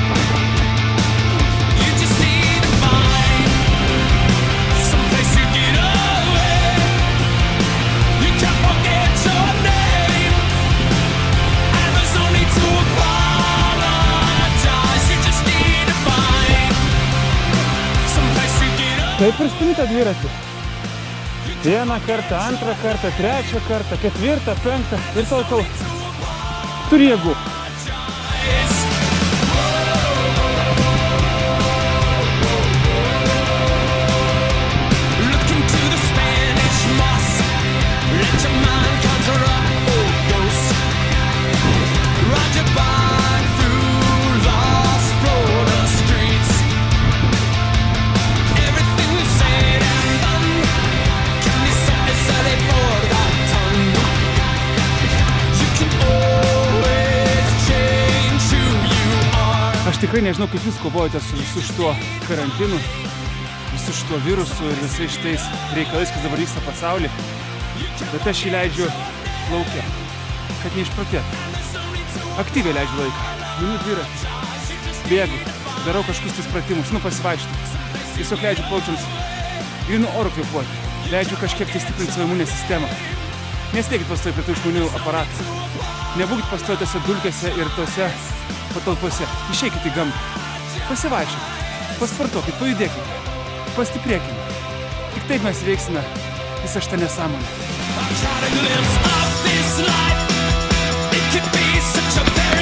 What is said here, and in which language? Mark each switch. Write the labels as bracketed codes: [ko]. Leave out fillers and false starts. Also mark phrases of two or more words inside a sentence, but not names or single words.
[en] You just need to find some place to get away. You can't forget your name, and there's no need to apologize. You just need to find some place to get away. [lt] Taip ir stumi tą dviratį. Vieną kartą, antrą kartą, trečią kartą, ketvirtą, penktą ir tol turi jėgų. [en] Look into the Spanish moss. Let your mind conjure up old ghosts. Ride your bike through lost Florida streets. Everything we've said and done can be so easily forgotten. You can always change who you are. [lt] Aš tikrai nežinau, kaip jūs kovojate su visu šituo karantinu, visu šituo virusu ir visais šitais reikalais, kas dabar vyksta pasaulyje. Bet aš jį leidžiu lauke, kad neišprotėtų. Aktyviai leidžiu laiką. Minu dviratį, bėgu, darau kažkokius tais pratimus, pasivaikštų. Tiesiog leidžiu plaučiams grynu oru kvėpuoti. Leidžiu kažkiek tai stiprinti savo imuninę sistemą. Nesteikit pastovi prie tų žmonių aparatų. Nebūkit pastovi tose dulkėse ir tose patalpose. Išeikit į gamtą. Pasivaikščiokit, pasportuokit, pajudėkit, pastiprėkime. Tik taip mes įveiksime visą šitą nesąmonę. [en] I try to glimpse of this life. It could be such a